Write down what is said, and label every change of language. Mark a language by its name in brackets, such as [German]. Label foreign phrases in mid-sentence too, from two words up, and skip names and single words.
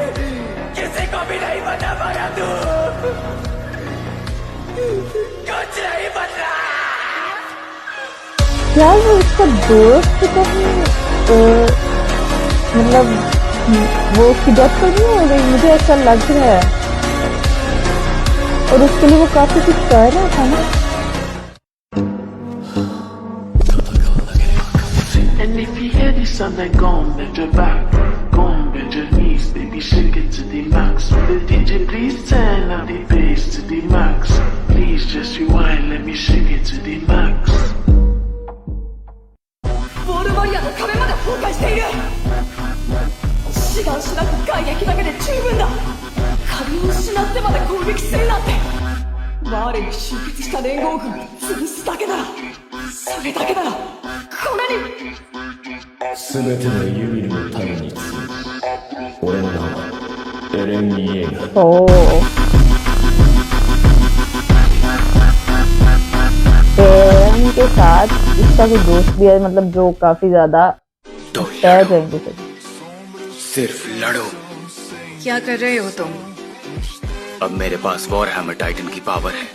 [Hindi] किसी को भी नहीं बता पाया तू, कुछ नहीं बदला। यार वो उसका दोस्त कहीं मतलब वो उसकी डेथ तो नहीं हो गई, मुझे ऐसा लग रहा है। और उसके लिए वो काफी कुछ कर रहा था ना। [English] And if you hear this sound, then go on, bend your back, go on, bend your knees, baby, shake it to the max. Will the DJ please turn up the bass to the max? Please just rewind, let me shake it to the max. [Japanese] ウォールバリアの壁まで崩壊している。志願しなく外撃だけで十分だ。壁を失ってまで攻撃するなんて。マーレに集結した連合軍を潰すだけなら、それだけならこれに全てのユミルの民に告ぐ。俺の名はエレン・イエーガー。 [Hindi] एरन के साथ इसका भी दोस्त भी है, मतलब जो काफी ज्यादा तो तैर जाएंगे सब। सिर्फ लड़ो। क्या कर रहे हो तुम? अब मेरे पास वॉर हैमर टाइटन की पावर है।